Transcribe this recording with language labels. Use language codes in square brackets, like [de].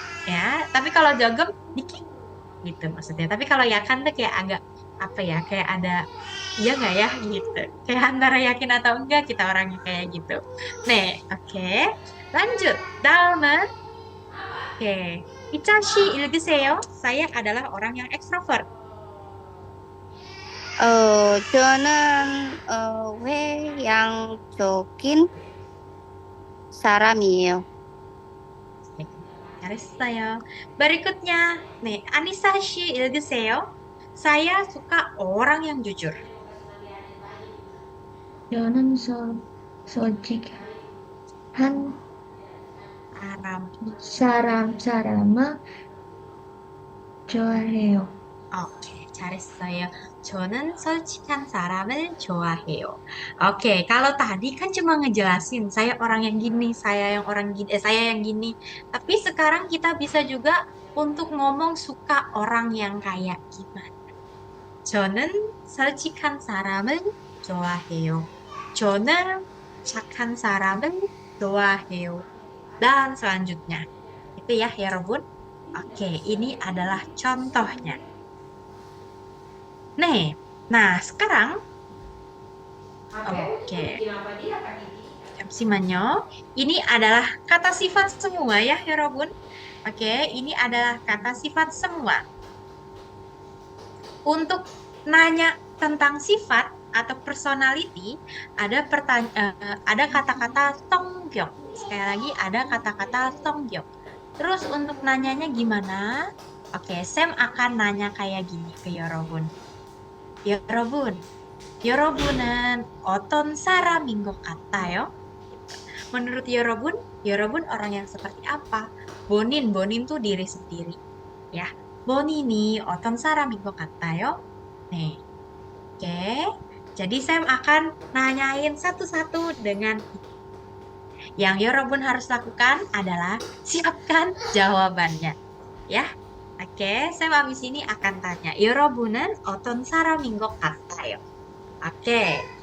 [id] Ya, tapi kalau jogem dikit gitu maksudnya. Tapi kalau yakan tuh kayak agak apa ya, kayak ada iya nggak ya gitu. Kayak antara yakin atau enggak kita orangnya kayak gitu. Nih, oke. Lanjut. [ko] 다음은 oke. Ica 씨 읽으세요. [id] Saya adalah orang yang ekstrovert. [ko] 저는 외향적인 사람이에요. Oke, 잘했어요. [id] Berikutnya, nih, Anissa 씨 [ko] 읽으세요. [id] Saya suka orang yang jujur. [ko] 저는 솔직, 한 사람. 사람을 좋아해요. Oke, 잘했어요. 저는 솔직한 사람을 좋아해요. [id] Oke, kalau tadi kan cuma ngejelasin saya orang yang gini, saya yang orang gini, saya yang gini. Tapi sekarang kita bisa juga untuk ngomong suka orang yang kayak gimana. [ko] 저는 솔직한 사람을 좋아해요. 저는 착한 사람을 좋아해요. [id] Dan selanjutnya. Itu ya, 여러분. Oke, ini adalah contohnya. Nih, nah sekarang, oke, [ko] 잠시만요. [id] Ini adalah kata sifat semua ya, 여러분. Oke, ini adalah kata sifat semua. Untuk nanya tentang sifat atau personality, ada kata-kata tonggyeok. Sekali lagi, ada kata-kata tonggyeok. Terus untuk nanyanya gimana? Oke, Sam akan nanya kayak gini ke 여러분. [ko] 여러분, 여러분은 어떤 사람인 것 같아요? [id] Menurut 여러분 orang yang seperti apa? Bonin tuh diri sendiri. [ko] Ya, 본인이 어떤 사람인 것 같아요? [id] Nih, oke. Jadi Sam akan nanyain satu-satu dengan yang 여러분 harus lakukan adalah siapkan jawabannya. Ya, oke. Sam abis ini akan tanya, [ko] 여러분은 어떤 사람인 것 같아요? [id] Oke.